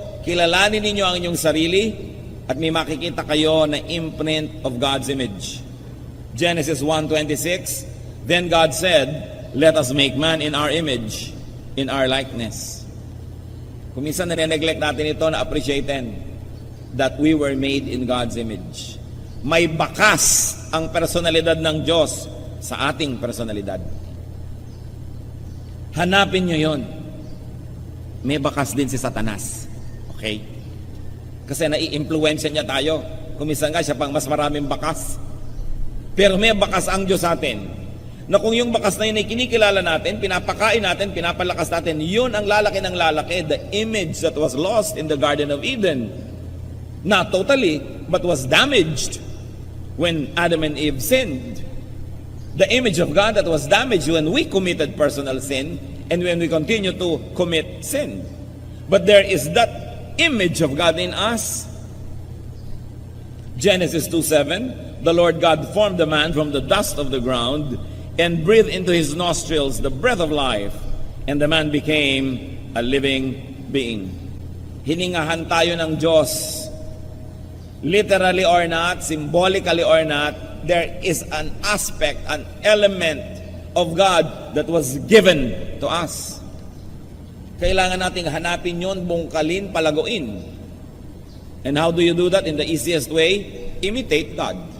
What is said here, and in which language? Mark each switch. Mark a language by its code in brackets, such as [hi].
[tl] Kilalanin ninyo ang inyong sarili at may makikita kayo na [en] imprint of God's image. Genesis 1:26, then God said, let us make man in our image, in our likeness. [tl] Kung minsan nare-neglect natin ito, na-appreciaten [en] that we were made in God's image. [tl] May bakas ang personalidad ng Diyos sa ating personalidad. Hanapin nyo yon. May bakas din si Satanas. Okay? Kasi nai-influensya niya tayo. Kumisan nga siya pang mas maraming bakas. Pero may bakas ang Diyos sa atin. Na kung yung bakas na yun ay kinikilala natin, pinapakain natin, pinapalakas natin, yun ang lalaki ng lalaki, [en] the image that was lost in the Garden of Eden. Not totally, but was damaged when Adam and Eve sinned. The image of God that was damaged when we committed personal sin and when we continue to commit sin. But there is that image of God in us. Genesis 2:7, the Lord God formed the man from the dust of the ground and breathed into his nostrils the breath of life, and the man became a living being. [tl] Hiningahan tayo ng Diyos. [en] Literally or not, symbolically or not, there is an aspect, an element of God that was given to us. [tl] Kailangan nating hanapin yon, bungkalin, palaguin. [en] And how do you do that? In the easiest way, imitate God.